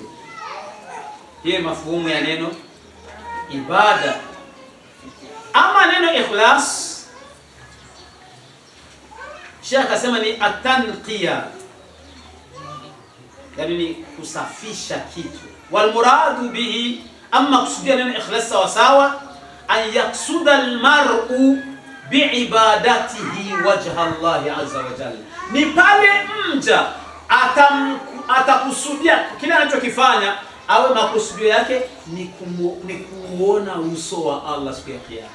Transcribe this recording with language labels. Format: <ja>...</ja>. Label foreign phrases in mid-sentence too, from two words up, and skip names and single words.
<sw>Hii mafuhumu ya neno ibada. Ama neno ikhlas, Sheikh akasema ni atanqiya, yani ni kusafisha kitu.</sw> <ar>والمراد به,</ar> <sw>amma kusudia neno ikhlas sawa sawa,</sw> <ar>أن يقصد المرء بعبادته وجه الله عز وجل,</ar> <sw>ni pale mja atakusudia kile anachokifanya, awe makusudio yake ni kuona uso wa Allah siku ya Kiyama.</sw>